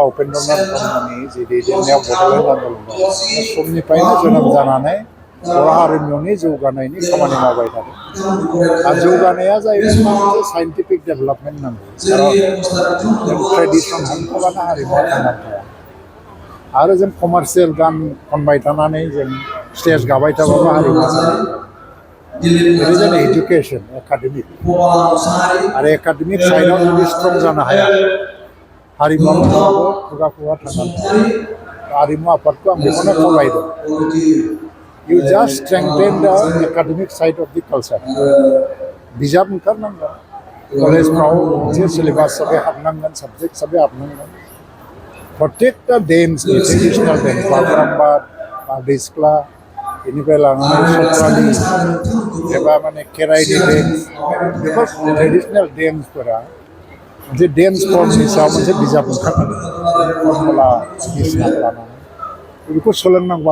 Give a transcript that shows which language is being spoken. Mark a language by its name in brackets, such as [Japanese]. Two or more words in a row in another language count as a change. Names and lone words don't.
[Bodo] उपेन्द्रनाथ ब्रह्मनि जे दैदेननायाव बड'लेण्ड आन्दलनाव बे समनिफ्रायनो जोनोम जानानै बर' हारिमुनि जौगानायनि खामानि मावबाय थादों आरो जौगानाया जाहैबाय मोनसे [English] scientific development [Bodo] नांगौ खारन जों ट्रेडिसन हमथाबानो हारिमुवा थांनानै थाया आरो जों कमार्शियेल गान खनबाय थानानै जों स्टेज गाबाय थाबाबो हारिमुवा थांनानै थाया [English] It is an education, academic. [Bodo] आरो एकाडेमिक साइडआव जुदि स्ट्रं जानो हाया हारिमुवा माब्लाबाबो खुगा थांनानै थाया हारिमु आफादखौ आं बेखौनो खावलायदों [English] You just strengthen the academic side of the culture. [Bodo] बिजाब ओंखारनांगोन कलेजफ्राव मोनसे सिलेबास हिसाबै हाबनांगोन साबजेक्ट हिसाबै हाबनांगोन प्रत्येकटा [English] dance traditional dance [Bodo] बागुरुम्बा बारदै सिख्ला बेनिफ्राय लानानै सत्रालि एबा माने खेराइनि डेन्स बेफोर ट्रेडिशनेल डेन्सफोरा मोनसे डेन्स फर्मनि सायाव मोनसे बिजाब ओंखारनांगोन फर्मुला बायदिसिनाखौ लानानै बेखौ सोलोंनांगौबा